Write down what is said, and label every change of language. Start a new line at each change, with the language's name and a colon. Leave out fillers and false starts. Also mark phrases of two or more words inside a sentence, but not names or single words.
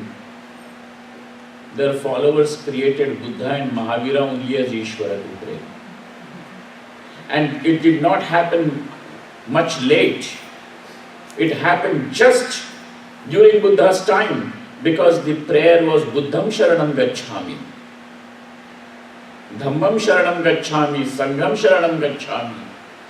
English: Their followers created Buddha and Mahavira only as Ishvara to pray. And it did not happen much late. It happened just during Buddha's time, because the prayer was
Pali: Buddham Sharanam Gacchami, Dhammam Sharanam Gacchami, Sangham Sharanam Gacchami.